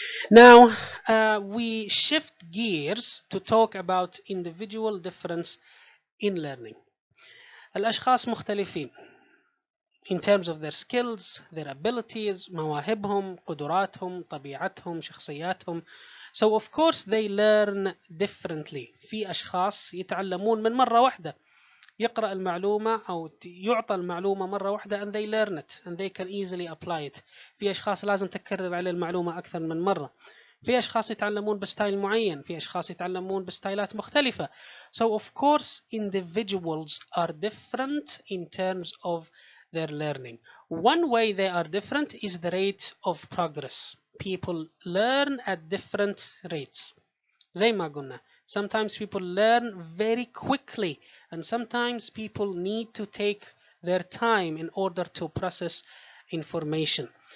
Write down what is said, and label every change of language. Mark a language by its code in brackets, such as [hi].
[en] Now we shift gears to talk about individual difference in learning. [ar] الأشخاص مختلفين [en] in terms of their skills, their abilities, [ar] مواهبهم, قدراتهم, طبيعتهم, شخصياتهم. [en] So of course they learn differently. [ar] في أشخاص يتعلمون من مرة واحدة. يقرأ المعلومة أو يعطى المعلومة مرة واحدة [en] and they learn it and they can easily apply it. [ar] في أشخاص لازم تكرر عليه المعلومة أكثر من مرة. في أشخاص يتعلمون بستايل معين، في أشخاص يتعلمون بستايلات مختلفة. [en] So of course individuals are different in terms of their learning. One way they are different is the rate of progress. People learn at different rates. [ar] زي ما قلنا, [en] sometimes people learn very quickly and sometimes people need to take their time in order to process information.